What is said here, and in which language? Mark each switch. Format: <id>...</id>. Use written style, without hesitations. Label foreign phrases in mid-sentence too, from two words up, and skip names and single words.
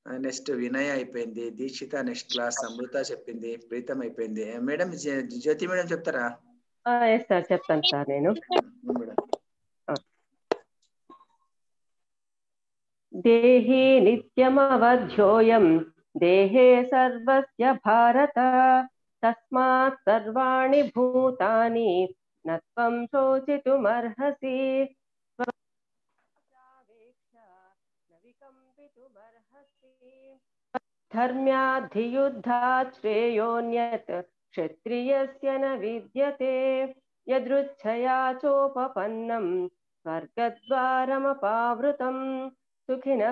<te>నెక్స్ట్ వినయ్ అయిపోయింది, దీక్షిత</te> <en>next class,</en> <te>అమృత చెప్పింది, ప్రీతం అయిపోయింది. మేడం జ్యోతి మేడం చెప్తారా?</te> <en>yes sir</en> <te>చెప్తాను సార్ నేను. మేడం</te> <sa>దేహి నిత్యమవధ్యోయం దేహే సర్వస్య భారత తస్మాత్ సర్వాణి భూతాని నత్వం శోచితుమర్హసి ధర్మ్యాధియుద్ధాత్ శ్రేయోన్యత్ క్షత్రియస్య న విద్యతే యదృచ్ఛయా చోపపన్నం స్వర్గద్వారమపావృతం సుఖినః</sa>